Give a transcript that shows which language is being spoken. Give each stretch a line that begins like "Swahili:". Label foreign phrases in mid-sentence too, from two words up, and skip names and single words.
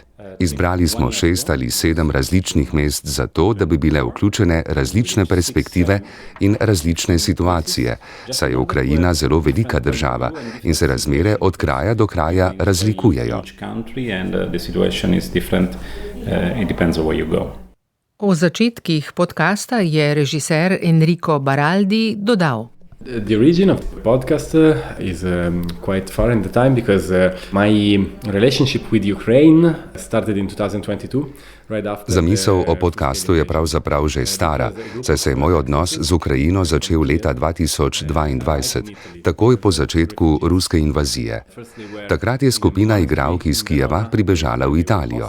Slovenian: Izbrali smo 6 ali 7 različnih mest za to, da bi bile vključene različne perspektive in različne situacije, saj je Ukrajina zelo velika država in se razmere od kraja do kraja razlikujejo. O začetkih podcasta je režiser Enrico Baraldi dodal.
English: The origin of the podcast is quite far in the time because my relationship with Ukraine started in 2022.
Slovenian: Zamisel o podcastu je pravzaprav že stara, saj se je moj odnos z Ukrajino začel leta 2022, takoj po začetku ruske invazije. Takrat je skupina igralk iz Kijeva pribežala v Italijo.